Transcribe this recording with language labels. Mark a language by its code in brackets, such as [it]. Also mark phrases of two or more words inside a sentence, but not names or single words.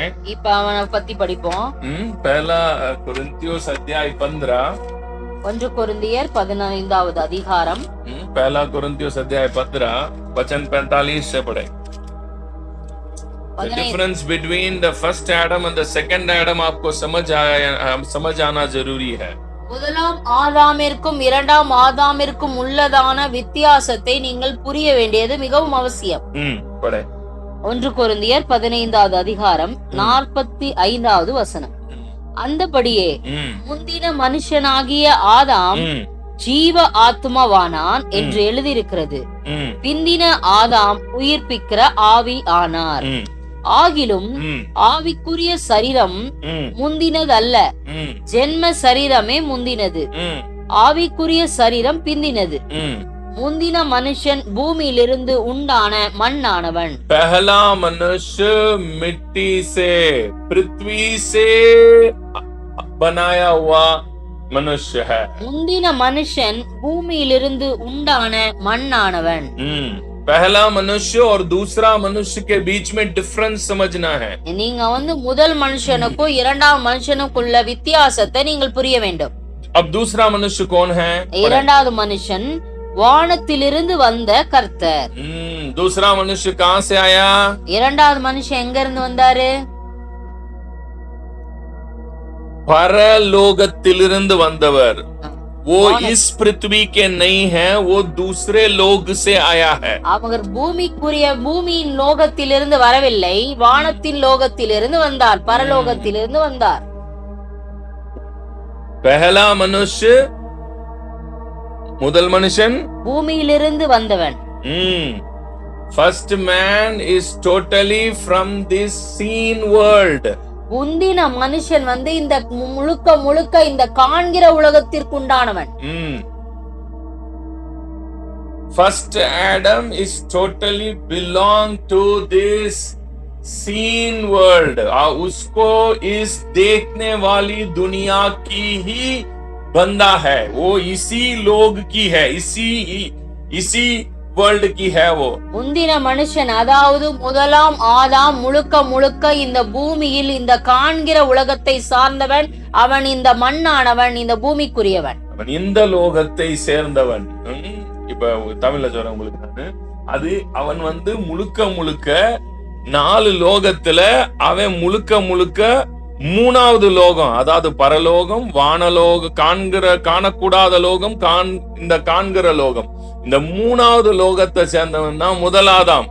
[ta] இப்ப அவனை பத்தி படிப்போம். [hi] पहला कुरिन्थियोस अध्याय 15, [ta] 1 கொரிந்தியர் 15வது அதிகாரம். [hi] पहला कुरिन्थियोस अध्याय 15 वचन 45 से पढ़े. [en] The difference between the first Adam and the second Adam [hi] आपको समझ आना जरूरी है. [ta] முதலாம் ஆதாமிற்கும் இரண்டாம் ஆதாமிற்கும் உள்ளதான வித்தியாசத்தை நீங்கள் புரிய வேண்டியது மிகவும் அவசியம். 1 கொரிந்தியர் 15வது அதிகாரம் 45வது வசனம். அந்தபடியே முந்தின மனுஷனாகிய ஆதாம் ஜீவ ஆத்மாவானான் என்று எழுதியிருக்கிறது. பிந்தின ஆதாம் உயிர்ப்பிக்கிற ஆவி ஆனார். ஆகிலும் ஆவிக்குரிய சரீரம் முந்தினதல்ல, ஜென்ம சரீரமே முந்தினது. ஆவிக்குரிய சரீரம் பிந்தினது. முந்தின மனுஷன் பூமியிலிருந்து உண்டான மண்ணானவன். [hi] पहला मनुष्य मिट्टी से पृथ्वी से बनाया हुआ मनुष्य है. [ta] முந்தின மனுஷன் பூமியிலிருந்து உண்டான மண்ணானவன். [hi] पहला मनुष्य और दूसरा मनुष्य के बीच में डिफरेंस समझना है. [ta] நீங்க முதல் மனுஷனுக்கும் இரண்டாவது மனுஷனுக்குள்ள வித்தியாசத்தை நீங்கள் புரிய வேண்டும். [hi] अब दूसरा मनुष्य कौन है? [ta] இரண்டாவது மனுஷன் வானத்திலிருந்து வந்த கர்த்தர். [hi] दूसरा मनुष्य कहां से आया? [ta] இரண்டாவது மனுஷன் எங்க இருந்து வந்தாரு? பரலோகத்திலிருந்து வந்தவர். [hi] वो इस पृथ्वी के नहीं है, वो दूसरे लोग से आया है. [ta] அவர் பூமியின் லோகத்திலிருந்து வரவில்லை, வானத்தின் லோகத்திலிருந்து வந்தார், பரலோகத்திலிருந்து வந்தார். [hi] पहला मनुष्य [ta] முதல் மனுஷன் பூமியிலிருந்து வந்தவன். [en] First man is totally from this seen world. [ta] முந்தின மனுஷன் இந்த முழுக்க இந்த காண்கிற உலகத்திற்கு உண்டானவன். [en] First Adam is totally belong to this seen world. [hi] उसको इस देखने वाली दुनिया की ही बंदा है, वो इसी लोग की है, इसी वर्ल्ड की है वो. [ta] முந்தின மனுஷன் அதாவது முதலாம் ஆதாம் முழுக்க இந்த பூமியில் இந்த காண்கிற உலகத்தை சார்ந்தவன். அவன் இந்த மண்ணானவன், இந்த பூமிக்குரியவன், அவன் இந்த லோகத்தை சேர்ந்தவன். இப்ப தமிழ்ல சொல்றேன் உங்களுக்கு நானு. அது அவன் முழுக்க 4 லோகத்துல அவன் முழுக்க மூணாவது லோகம், அதாவது பரலோகம், வானலோகம், காணக்கூடாத லோகம், இந்த காண்கிற லோகம், இந்த மூணாவது லோகத்தை சேர்ந்தவன் தான் முதலாதாம்.